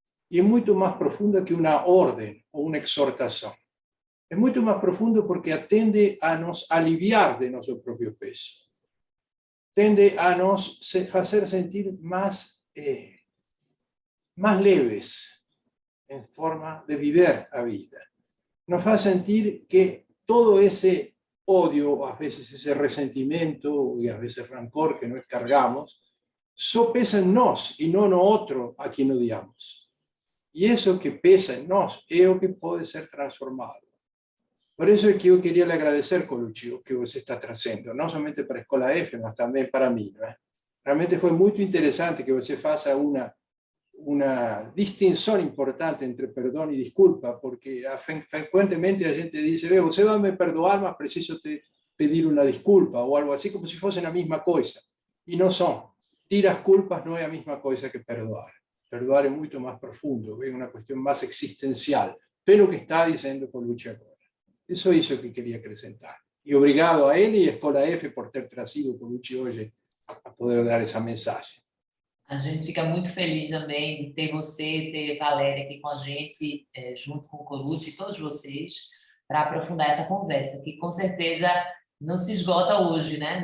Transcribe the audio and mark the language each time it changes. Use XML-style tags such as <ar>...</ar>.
<pt>E é muito mais profunda que uma ordem ou uma exortação. É muito mais profundo porque atende a nos aliviar de nosso próprio peso. Tende a nos fazer sentir mais leves em forma de viver a vida.</pt> <es>Nos faz sentir que todo ese odio, a veces ese resentimiento y a veces rancor que nos cargamos, só pesa en nos y no en otro a quien odiamos. Y eso que pesa en nos es lo que puede ser transformado. Por eso es que yo quería le agradecer, Colucci,</es> <pt>o que você está trazendo,</pt> <es>no solamente</es> <pt>para a</pt> <es>Escola F,</es> <pt>mas</pt> <es>también para mí, ¿no? Realmente fue muy interesante que</es> <pt>você faça</pt> <es>una distinción importante entre perdón y disculpa, porque frecuentemente la gente dice,</es> <pt>você va a me perdoar, mas preciso te pedir</pt> <es>una disculpa, o algo así, como si fuesen la misma cosa. Y no son. Tiras culpas no es la misma cosa que</es> <pt>perdoar.</pt> <es>Perdoar es mucho más profundo, es una cuestión más existencial. Pero que está diciendo Colucci</es> <pt>agora.</pt> <es>Eso es lo que quería</es> <pt>acrescentar.</pt> <es>Y</es> <pt>obrigado</pt> <es>a él y</es> <pt>a Escola F por ter trazido Colucci hoje a poder dar essa mensagem. A gente fica muito feliz também de ter você, ter Valéria aqui com a gente, junto com o Colucci e todos vocês, para aprofundar essa conversa, que com certeza não se esgota hoje, né?</pt>